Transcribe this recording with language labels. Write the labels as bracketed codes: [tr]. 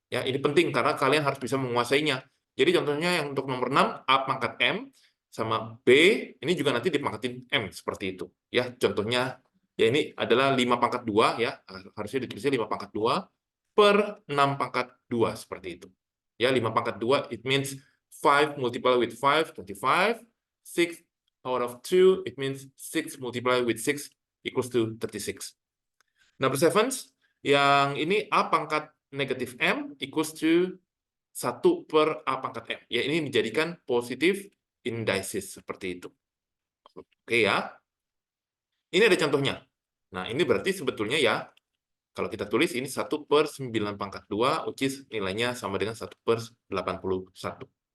[id] Ya, ini penting karena kalian harus bisa menguasainya. Jadi contohnya yang untuk nomor 6, A pangkat M sama B, ini juga nanti dipangkatin M, seperti itu. Ya, contohnya, ya ini adalah 5 pangkat 2, ya, harusnya ditulisnya 5 pangkat 2 per 6 pangkat 2, seperti itu. Ya, 5 pangkat 2, [en] it means 5 multiplied with 5, 25, 6 out of 2, it means 6 multiplied with 6 equals to 36. [id] Number 7, yang ini A pangkat negatif M [en] equals to [id] 1 per A pangkat M. Ya, ini menjadikan positif indices, seperti itu. Oke ya. Ini ada contohnya. Nah, ini berarti sebetulnya ya, kalau kita tulis ini 1 per 9 pangkat 2, [en] which is [id] nilainya sama dengan 1 per 81.